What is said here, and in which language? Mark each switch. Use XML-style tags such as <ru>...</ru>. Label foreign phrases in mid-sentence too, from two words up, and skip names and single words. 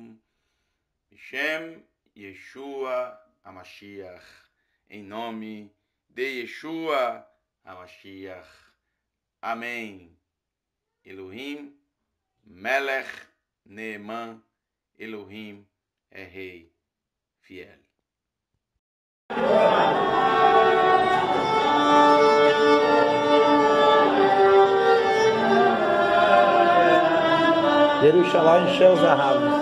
<he>שם ישוע המשיח.</he> <pt>Em nome de Yeshua HaMashiach.</pt> <he>Amém. אלוהים, מלך, נאמן.</he> <pt>Elohim é Rei fiel. Jerusalém,</pt> <he>של זהב.</he>